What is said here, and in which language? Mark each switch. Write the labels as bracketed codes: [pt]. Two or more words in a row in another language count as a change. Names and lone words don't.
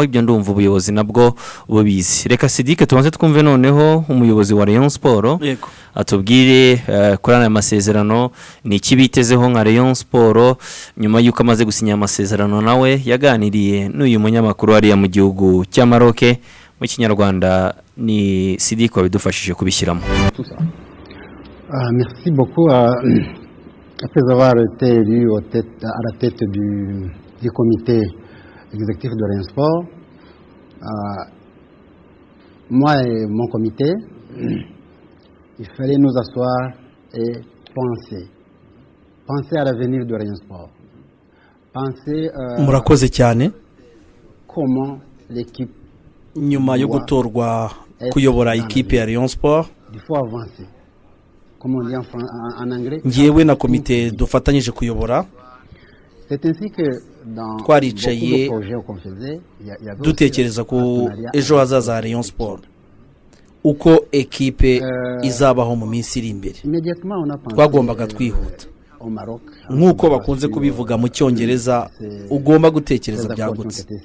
[rw] Ibyo ndumva ubuyobozi nabwo bubizi. Reka Sidike tubanze twumve noneho umuyobozi wa Rayon Sport atubwire kuri aya masezerano ni iki bitezeho nka Rayon Sport nyuma y'uko amaze gusinya amasezerano. Nawe yaganiriye n'uyu munyamakuru hariya mu gihugu cya Maroc. Mu Kinyarwanda ni Sidike wabidufashije kubishyiramo. [fr] Merci beaucoup. Après avoir été élu à la tête du comité exécutif de Rayon Sport, moi et mon comité, il fallait nous asseoir et penser à l'avenir de Rayon Sport. Penser [rw] murakoze cyane. [fr] Comment l'équipe [rw] nyuma yo gutorwa kuyobora ikipe ya Rayon Sport, [fr] il faut avancer. Comme on dit en anglais, [rw] ngiyewe na komite dufatanyije kuyobora. [fr] C'est ainsi que dans [rw] twaricaye dutekereza ko ejo hazaza ha Rayon Sport uko ekipe izabaho mu minsi iri imbere. Twagombaga twihuta nk'uko bakunze kubivuga mu Cyongereza, ugomba gutekereza byagutse.